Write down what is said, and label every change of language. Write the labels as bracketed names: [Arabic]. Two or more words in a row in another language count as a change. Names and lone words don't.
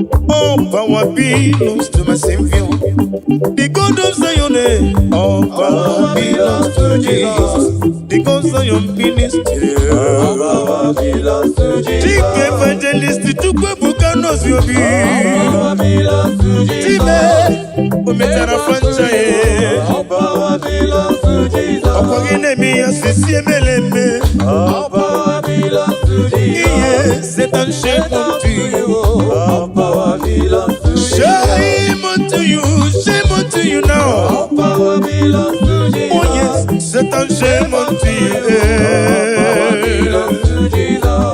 [English] All power belongs to my Savior. The God of Zion, eh. All power belongs to Jesus. The God of Zion ministry. All power belongs to Jesus. Chief evangelist, Chukwu Ebuka knows your All power belongs to Jesus. [Igbo] Chief, o metara franchise. [English] All power belongs to Jesus. [Igbo] Ọkwa gị na-eme ya sisi emele eme. [English] All power belongs to Jesus. Iye, Satan, shame unto you. All power belongs to Jesus. Shame unto you, shame unto you now. All power belongs to Jesus. Oh yes, Satan, shame unto you. All power belongs to Jesus.